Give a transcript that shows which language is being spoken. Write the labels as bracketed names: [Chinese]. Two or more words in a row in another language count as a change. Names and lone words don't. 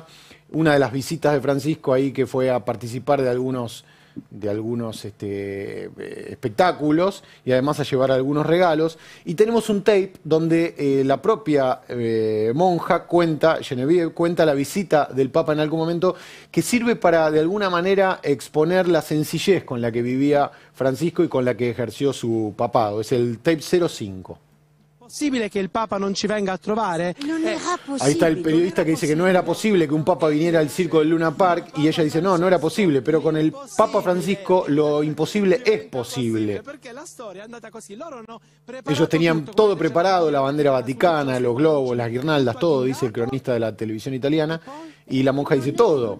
[Spanish] Una de las visitas de Francisco ahí, que fue a participar de algunos espectáculos y además a llevar algunos regalos. Y tenemos un tape donde la propia monja Genevieve cuenta la visita del Papa en algún momento, que sirve para de alguna manera exponer la sencillez con la que vivía Francisco y con la que ejerció su papado. Es el tape 05. [Italian] Possibile che il Papa non ci venga a trovare? [Spanish] Ahí está el periodista que dice que no era posible que un papa viniera al circo del Luna Park, y ella dice no era posible, pero con el Papa Francisco lo imposible es posible. Ellos tenían todo preparado, la bandera vaticana, los globos, las guirnaldas, todo, dice el cronista de la televisión italiana, y la monja dice todo.